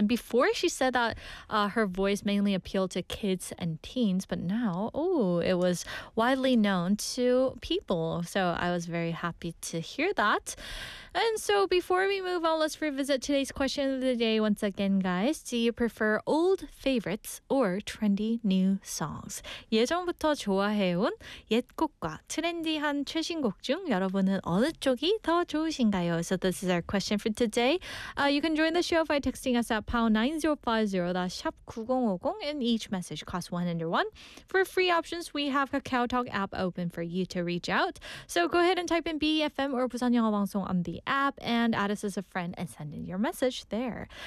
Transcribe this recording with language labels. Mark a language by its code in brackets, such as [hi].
[en] And before she said that her voice mainly appealed to kids and teens, but now, oh, it was widely known to people. So I was very happy to hear that. And so before we move on, let's revisit today's question of the day once again, guys. Do you prefer old favorites or trendy new songs? [ko] 예전부터 좋아해온 옛 곡과 트렌디한 최신 곡 중 여러분은 어느 쪽이 더 좋으신가요? [en] So this is our question for today. You can join the show by texting us at #9050, that's #9050, and each message costs 101. For free options, we have KakaoTalk app open for you to reach out. So go ahead and type in BFM or 부산영화방송 on the app and add us as a friend and send in your message there.